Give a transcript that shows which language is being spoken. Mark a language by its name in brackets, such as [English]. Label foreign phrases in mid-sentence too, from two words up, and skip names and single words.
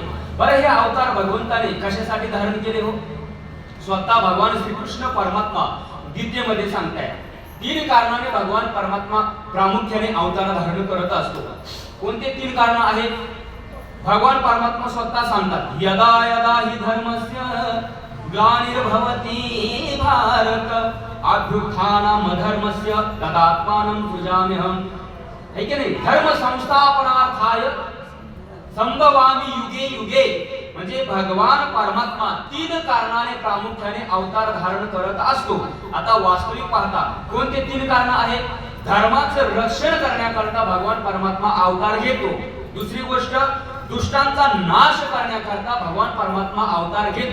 [Marathi] बरं, हे अवतार भगवंताने कशासाठी धारण केले हो? स्वतः भगवान श्रीकृष्ण परमात्मा गीतेमध्ये सांगताय, तीन कारणाने भगवान परमात्मा प्रामुख्याने अवतार धारण करत असतो. कोणते तीन कारण आहेत? भगवान परमात्मा स्वतः सांगतात, [Sanskrit] यदा यदा हि धर्मस्य ग्लानिर्भवति भारत अभ्युत्थानम् अधर्मस्य तदात्मानं सृजाम्यहम्. [Marathi] है की नाही? [Sanskrit] धर्म संस्थापनार्थाय संभवामि युगे युगे. [Marathi] म्हणजे भगवान परमात्मा तीन कारणाने प्रामुख्याने अवतार धारण करत असतो. आता वास्तविक पाहता कोणते तीन कारण आहेत? धर्माचं रक्षण करण्याकरता भगवान परमात्मा अवतार घेतो. दुसरी गोष्ट, दुष्टांचा नाश करण्याकरता भगवान परमात्मा अवतार घेतो.